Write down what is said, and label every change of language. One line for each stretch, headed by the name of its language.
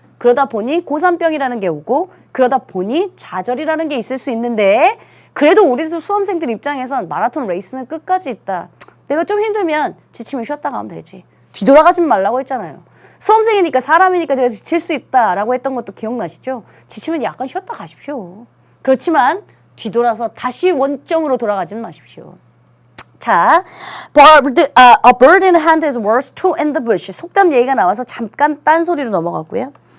Korean: 그러다 보니 고3병이라는 게 오고 그러다 보니 좌절이라는 게 있을 수 있는데 그래도 우리 수험생들 입장에선 마라톤 레이스는 끝까지 있다. 내가 좀 힘들면 지치면 쉬었다 가면 되지. 뒤돌아가지 말라고 했잖아요. 수험생이니까 사람이니까 제가 지칠 수 있다라고 했던 것도 기억나시죠? 지치면 약간 쉬었다 가십시오. 그렇지만 뒤돌아서 다시 원점으로 돌아가지 마십시오.
English: 자, a bird in the hand is worth two in the bush.
Korean: 속담 얘기가 나와서 잠깐 딴소리로 넘어갔고요.